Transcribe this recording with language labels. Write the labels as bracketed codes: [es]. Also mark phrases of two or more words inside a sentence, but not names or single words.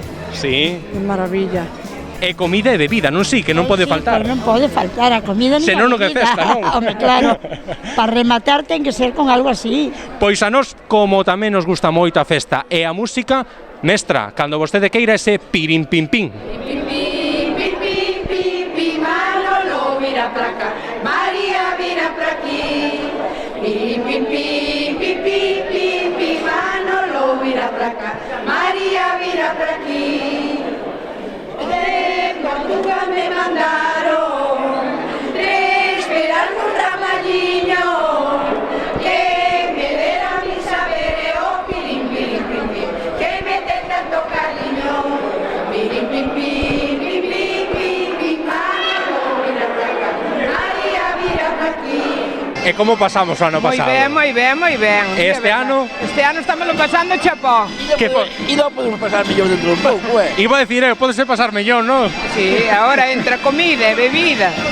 [gl] Sí. de maravilla. E comida e bebida, non sí, que non pode faltar. Non pode faltar a comida Se non, non é festa, non? Home, claro, para rematar ten que ser con algo así. Pois a nós, como tamén nos gusta moito a festa e a música, mestra, cando vostede queira ese pirim pim pim. Manolo, mira pra cá, María, mira pra aquí. Pim, pim, pim, pim, pim, pim, pim, Manolo, mira pra cá, María, mira pra aquí. De Portugal me mandaron esperar un ramalliño que me dera mi saber, oh, pirim, pirim, pim, pim, que me dé tanto cariño. Pirim, pim, pim, pim, pim, pim, pim, Manolo, mira pra cá, María, mira pra aquí. E como pasamos o ano pasado? moi ben. E este ano? Este ano estámoslo pasando chapó. E non podemos pasar mellor dentro do pouco, [es] Iba a decir, [gl] pode ser pasar mellor, non? Sí, agora entra comida e bebida.